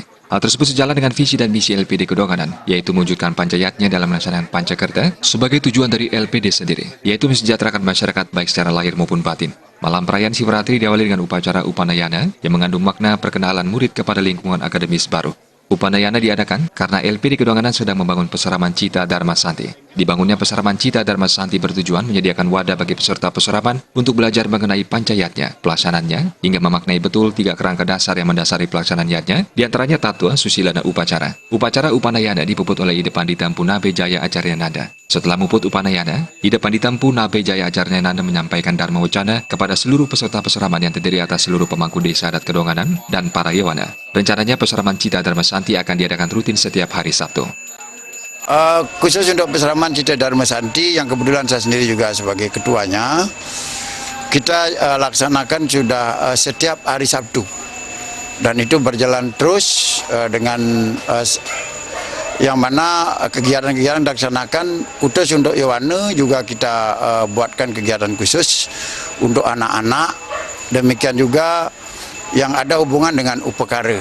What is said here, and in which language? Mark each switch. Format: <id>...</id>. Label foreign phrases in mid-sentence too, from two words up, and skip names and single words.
<id>Hal tersebut sejalan dengan visi dan misi LPD Kedonganan, yaitu mewujudkan pancayatnya dalam melaksanakan Pancakerta sebagai tujuan dari LPD sendiri, yaitu mensejahterakan masyarakat baik secara lahir maupun batin. Malam perayaan Siwaratri diawali dengan upacara Upanayana yang mengandung makna perkenalan murid kepada lingkungan akademis baru. Upanayana diadakan karena LPD Kedonganan sedang membangun peseraman Cita Dharma Santi. Dibangunnya peseraman Cita Dharma Santi bertujuan menyediakan wadah bagi peserta peseraman untuk belajar mengenai pancayatnya, pelaksanaannya, hingga memaknai betul 3 kerangka dasar yang mendasari pelaksanaannya, diantaranya tatua, susila, dan upacara. Upacara Upanayana dipuput oleh Ide Pandita Mpu Nabe Jaya Acaryananda. Setelah muput Upanayana, Ide Pandita Mpu Nabe Jaya Acaryananda menyampaikan Dharma Wacana kepada seluruh peserta peseraman yang terdiri atas seluruh pemangku Desa Adat Kedonganan dan para Yawana. Rencananya peseraman Cita Dharma Santi akan diadakan rutin setiap hari Sabtu. Khusus untuk peseraman Cita Dharma Santi yang kebetulan saya sendiri juga sebagai ketuanya, kita laksanakan sudah setiap hari Sabtu dan itu berjalan terus dengan yang mana kegiatan-kegiatan dilaksanakan khusus untuk Yawana juga kita buatkan kegiatan khusus untuk anak-anak, demikian juga yang ada hubungan dengan upekara.</id>